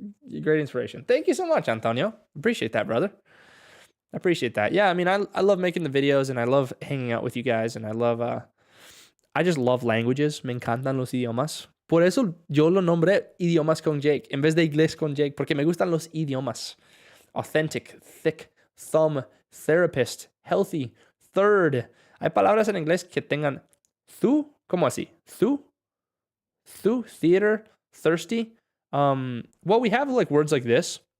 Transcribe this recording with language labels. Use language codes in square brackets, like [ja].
[en] Great inspiration. Thank you so much, Antonio. Appreciate that, brother. I appreciate that. Yeah, I mean, I love making the videos and I love hanging out with you guys and I just love languages. [es] Me encantan los idiomas. Por eso yo lo nombré idiomas con Jake en vez de inglés con Jake, porque me gustan los idiomas. [en] Authentic, thick, thumb, therapist, healthy, third. [es] Hay palabras en inglés que tengan thu, ¿cómo así? [en] Thu, theater, thirsty. Well, we have like words like this.